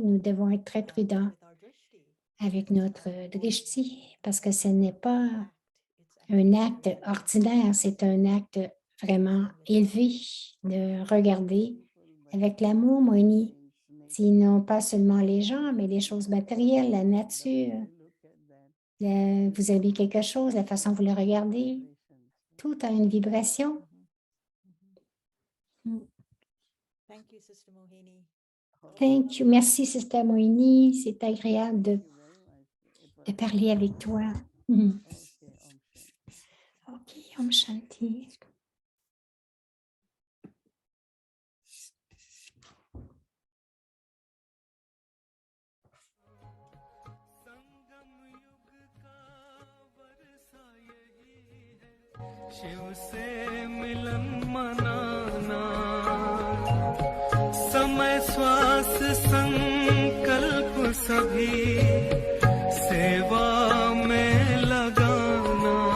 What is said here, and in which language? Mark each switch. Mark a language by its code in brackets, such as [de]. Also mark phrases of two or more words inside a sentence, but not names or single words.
[fr] Nous devons être très prudents avec notre drishti parce que ce n'est pas un acte ordinaire, c'est un acte vraiment élevé de regarder avec l'amour, Moini, sinon pas seulement les gens, mais les choses matérielles, la nature. Vous avez quelque chose, la façon dont vous le regardez, tout a une vibration. [en] Thank you. [fr] Merci, Sister Moini. C'est agréable de parler avec toi. [hi] OK, ओम शांति. शिव से मिलन मनाना समय श्वास संकल्प सभी सेवा में लगाना